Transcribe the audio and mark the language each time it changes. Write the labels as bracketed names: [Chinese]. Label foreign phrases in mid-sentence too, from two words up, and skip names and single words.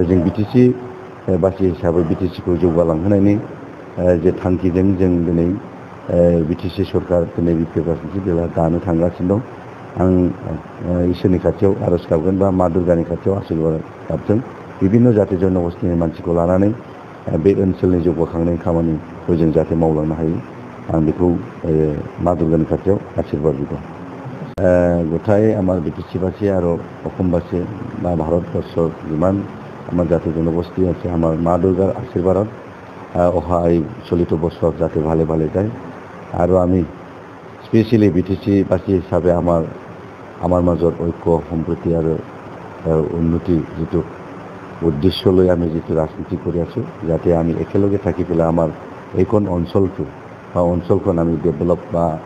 [Bodo] जों बिटिसि बासि हिसाबै बिटिसिखौ जौगालांहोनायनि जे थांखिजों जों दिनै बिटिसि सरकार दिनै बिपि राजनिति दला दानो थांगासिनो दं आं इसोरनि खाथियाव आरज गाबगोन बा मा दुर्गानि खाथियाव आशीर्बाद गाबदों बिभिन्न जाति जनगोष्ठीनि मानसिखौ लानानै बे ओनसोलनि जौगाखांनायनि खामानिखौ जों जाहाथे मावलांनो हायो आं बेखौ मा दुर्गानि खाथियाव आशीर्बाद बिबाय गथाय आमार बिटिसिबासী आरो [Assamese] অসমবাসী বা ভাৰতবৰ্ষৰ যিমান আমাৰ জাতি জনগোষ্ঠী আছে আমাৰ মা দুৰ্গাৰ আশীৰ্বাদত অহা এই চলিত বছৰত যাতে ভালে ভালে যায় আৰু আমি স্পেচিয়েলি বিটিসি বাসী হিচাপে আমাৰ মাজত ঐক্য সম্প্ৰীতি আৰু উন্নতি যিটো উদ্দেশ্য লৈ আমি যিটো ৰাজনীতি কৰি আছোঁ যাতে আমি একেলগে থাকি পেলাই আমাৰ এইখন অঞ্চলটো বা অঞ্চলখন আমি ডেভেলপ বা